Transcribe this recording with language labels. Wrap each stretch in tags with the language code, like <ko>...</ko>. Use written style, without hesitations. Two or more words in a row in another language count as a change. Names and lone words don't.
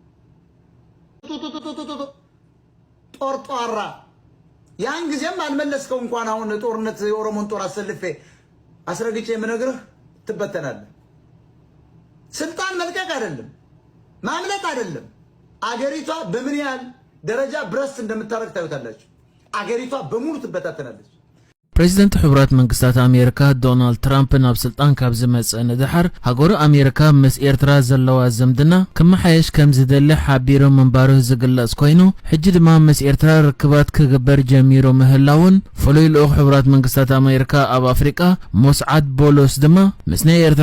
<am>ጦርጧራ ያን ጊዜም አልመለስከው እንኳን አሁን ጦርነት የኦሮሞን ጦር አሰልፌ አስረግጬ የምነግርህ ትበተናለህ። ስልጣን መልቀቅ አይደለም ማምለጥ አይደለም። አገሪቷ በምን ያህል ደረጃ ብረስት እንደምታረግ ታዩታላችሁ። አገሪቷ በሙሉ ትበታተናለች።</am> <ti>ፕሬዚደንት ሕቡራት መንግስታት አሜሪካ ዶናልድ ትራምፕ ናብ ስልጣን ካብ ዝመጽእ ንድሓር ሃገሩ አሜሪካ ምስ ኤርትራ ዘለዋ ዝምድና ክመሓየሽ ከም ዝደሊ ሓቢሩ ምንባሩ ዝግለጽ ኮይኑ ሕጂ ድማ ምስ ኤርትራ ርክባት ክግበር ጀሚሩ ምህላውን ፍሉይ ልኡኽ ሕቡራት መንግስታት አሜሪካ ኣብ አፍሪቃ ሞስዓድ ቦሎስ ድማ ምስ ናይ ኤርትራ</ti>